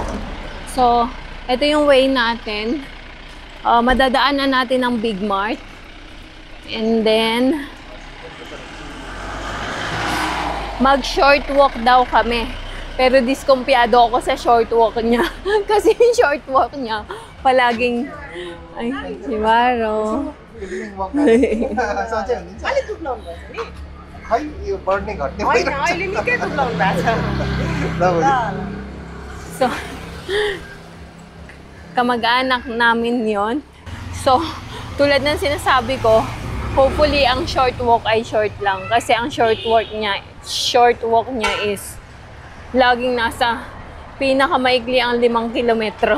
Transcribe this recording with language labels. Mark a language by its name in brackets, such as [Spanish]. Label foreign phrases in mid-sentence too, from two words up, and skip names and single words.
[Filipino] So, ito yung way natin Madadaanan natin ang Big Mart. [English] And then, [Filipino] mag-short walk daw kami. Pero diskumpiyado ako sa [English] short walk [Filipino] niya. Kasi yung [English] short walk [Filipino] niya, palaging... Ay, si Maro. [Nepali] अलि दुब्लाउनु भएछ नि खै यो बढ्ने घट्ने होइन अहिले निकै दुब्लाउनु भएको छ [Filipino] So, kamag-anak namin yon. So, tulad ng sinasabi ko, hopefully ang [English] short walk [Filipino] ay short lang. Kasi ang [English] short walk [Filipino] niya is laging nasa pinakamaikli ang 5 kilometro.